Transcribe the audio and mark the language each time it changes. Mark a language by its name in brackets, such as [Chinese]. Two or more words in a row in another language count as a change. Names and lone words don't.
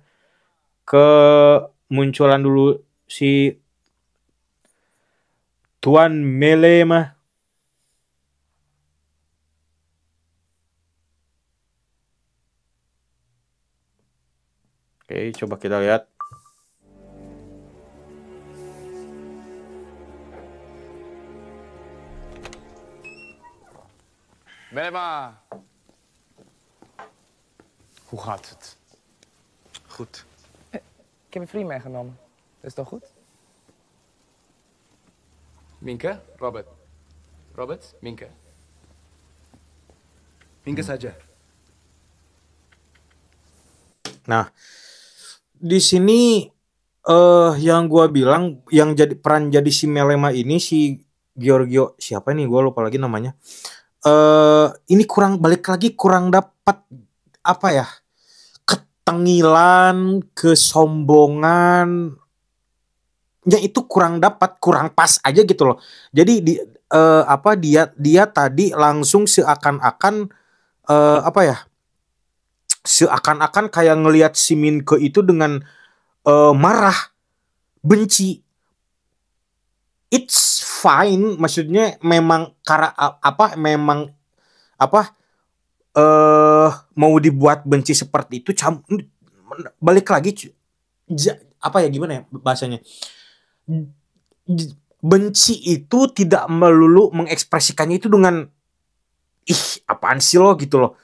[Indonesian] Kemunculan dulu si Tuan Melema. Oke, coba kita lihat. Melema. [Dutch] Hoe gaat het? Goed. Ik heb een vriend meegenomen. Dat is toch goed? Minke, Robert. Robert, Minke. [Indonesian] Minke saja. Nah, di sini yang gua bilang yang peran jadi si Melema ini si Giorgio siapa nih, gua lupa lagi namanya. Ini kurang dapat apa ya, ketengilan, kesombongan, ya itu kurang pas aja gitu loh. Jadi dia tadi langsung seakan-akan seakan-akan kayak ngelihat si Minke itu dengan marah, benci. [English] It's fine, [Indonesian] maksudnya memang mau dibuat benci seperti itu. Balik lagi gimana ya bahasanya, benci itu tidak melulu mengekspresikannya itu dengan apaan sih lo gitu loh.